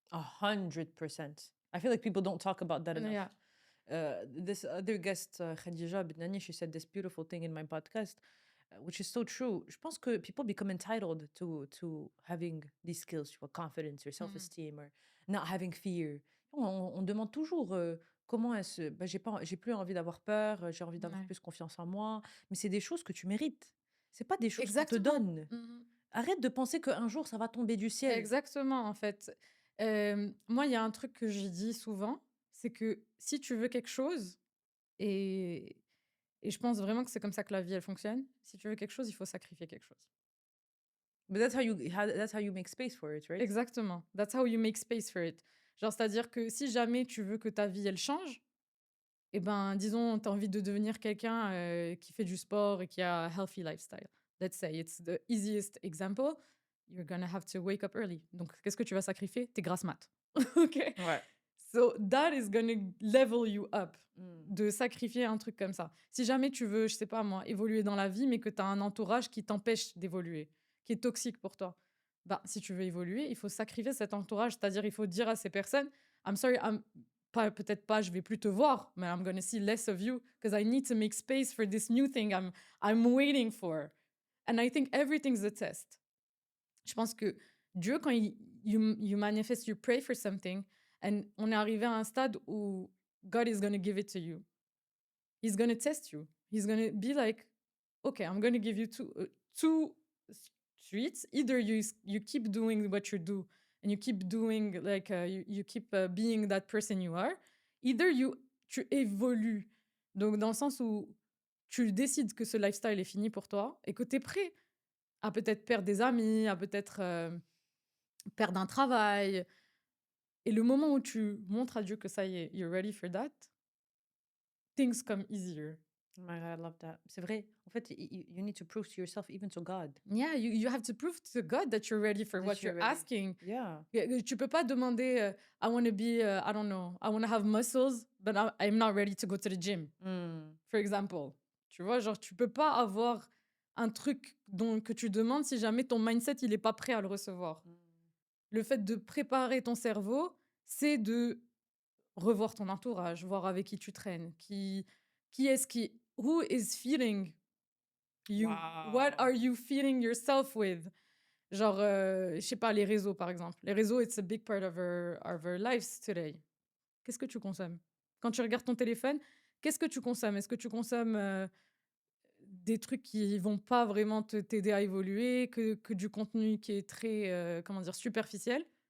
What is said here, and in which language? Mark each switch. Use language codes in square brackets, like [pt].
[en] 100%. I feel like people don't talk about that enough. Yeah. This other guest, Khadija Bidnani, she said this beautiful thing in my podcast, which is so true. [fr] Je pense que [en] people become entitled to having these skills, [fr] tu vois, [en] confidence or Mhm. self-esteem or not having fear. [fr] On demande toujours comment est-ce. Bah, j'ai plus envie d'avoir peur, j'ai envie d'avoir Ouais. plus confiance en moi. Mais c'est des choses que tu mérites. C'est pas des choses qu'on te Exactement. donne. Mhm. Arrête de penser qu'un jour ça va tomber du ciel. Exactement, en fait. Moi, il y a un truc que je dis souvent, c'est que si tu veux quelque chose, et, et je pense vraiment que c'est comme ça que la vie, elle fonctionne, si tu veux quelque chose, il faut sacrifier quelque chose. [en] But that's how you make space for it, right? [fr] Exactement. [en] That's how you make space for it. [fr] Genre, c'est-à-dire que si jamais tu veux que ta vie, elle change, eh ben, disons, tu as envie de devenir quelqu'un qui fait du sport et qui a un healthy lifestyle. [en] Let's say it's the easiest example. You're gonna have to wake up early. [fr] Donc, qu'est-ce que tu vas sacrifier? Tes grasses mat. OK? Ouais. [en] So, that is gonna level you up. Mm. [fr] De sacrifier un truc comme ça. Si jamais tu veux, je sais pas moi, évoluer dans la vie, mais que tu as un entourage qui t'empêche d'évoluer, qui est toxique pour toi, bah, si tu veux évoluer, il faut sacrifier cet entourage. C'est-à-dire, il faut dire à ces personnes, [en] I'm sorry, [fr] peut-être pas, je vais plus te voir, mais [en] I'm gonna see less of you because I need to make space for this new thing I'm waiting for. And I think everything's a test. [fr] Je pense que Dieu, quand [en] you manifest, you pray for something, and [fr] on est arrivé à un stade où [en] God is gonna give it to you. He's gonna test you. He's gonna be like, okay, I'm gonna give you two streets. Either you keep doing what you do and you keep doing like you keep being that person you are. Either [fr] tu évolues. Donc dans le sens où tu décides que ce lifestyle est fini pour toi et que tu es prêt à peut-être perdre des amis, à peut-être perdre un travail et le moment où tu montres à Dieu que ça y est, [en] you're ready for that, things come easier. Oh my God, I love that. [fr] C'est vrai. En fait, [en] you need to prove to yourself, even to God, Yeah, you have to prove to God that you're ready for that what you're you're ready. asking. Yeah. [fr] Tu peux pas demander, [en] I wanna be, I don't know, I wanna have muscles, but I'm not ready to go to the gym, Mm. for example. [fr] Tu vois? Genre, tu peux pas avoir un truc que tu demandes si jamais ton mindset, il est pas prêt à le recevoir. Mm. Le fait de préparer ton cerveau, c'est de revoir ton entourage, voir avec qui tu traînes, qui est-ce qui [en] who is feeding you? What Wow. are you feeding yourself with? [fr] Genre, je sais pas, les réseaux, par exemple. Les réseaux, [en] it's a big part of our lives today. [fr] Qu'est-ce que tu consommes? Quand tu regardes ton téléphone, qu'est-ce que tu consommes? Est-ce que tu consommes, des trucs qui vont pas vraiment t'aider à évoluer, que du contenu qui est très, comment dire? Superficiel?